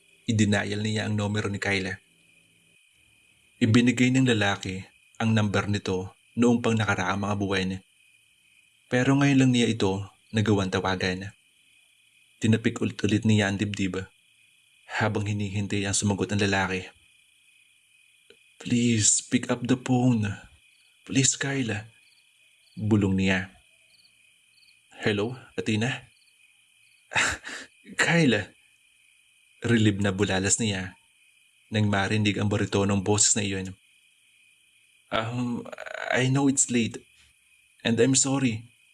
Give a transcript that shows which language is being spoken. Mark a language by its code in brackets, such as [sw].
[tl] Idinayal niya ang numero ni Kyla. Ibinigay ng lalaki ang number nito noong pang nakaraang mga buwan. Pero ngayon lang niya ito nagawang tawagan. Tinapik ulit-ulit niya ang dibdib habang hinihintay ang sumagot ng lalaki. [en] Please pick up the phone. [tl] Please, Kyla. Bulong niya. Hello, Athena? Kyla, Relib na bulalas niya nang marinig ang baritonong boses na iyon. [en] Um, I know it's late and I'm sorry.